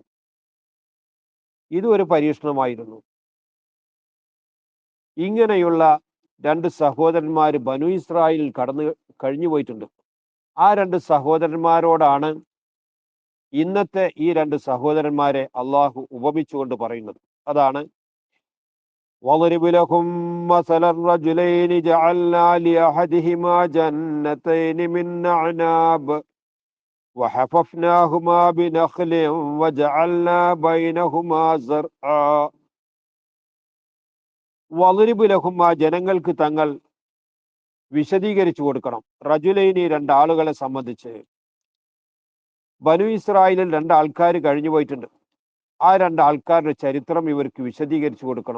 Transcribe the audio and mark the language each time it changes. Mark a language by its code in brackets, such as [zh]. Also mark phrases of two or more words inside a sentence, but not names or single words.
[ml] ഇതും ഒരു പരീക്ഷണമായിരുന്നു. ഇങ്ങനെയുള്ള രണ്ട് സഹോദരന്മാർ ബനു ഇസ്രായേലിൽ കഴിഞ്ഞു പോയിട്ടുണ്ട്. ആ രണ്ട് സഹോദരന്മാരോടാണ് ഇന്നത്തെ ഈ രണ്ട് സഹോദരന്മാരെ അള്ളാഹു ഉപമിച്ചുകൊണ്ട് പറയുന്നത്. [ar] അതാണ് وَاضْرِبْ لَهُم مَّثَلَ الرَّجُلَيْنِ جَعَلْنَا لِأَحَدِهِمَا جَنَّتَيْنِ مِنْ أَعْنَابٍ وَحَفَفْنَاهُمَا بِنَخْلٍ وَجَعَلْنَا بَيْنَهُمَا زَرْعًا. واضرب لهم, [ml] ആ ജനങ്ങൾക്ക് തങ്ങൾ വിശദീകരിച്ചു കൊടുക്കണം. റജുലൈനി, രണ്ടാളുകളെ സംബന്ധിച്ച്. ബനു ഇസ്രായേലിൽ രണ്ടാൾക്കാർ കഴിഞ്ഞു പോയിട്ടുണ്ട്. ആ രണ്ടാൾക്കാരുടെ ചരിത്രം ഇവർക്ക് വിശദീകരിച്ചു കൊടുക്കണം.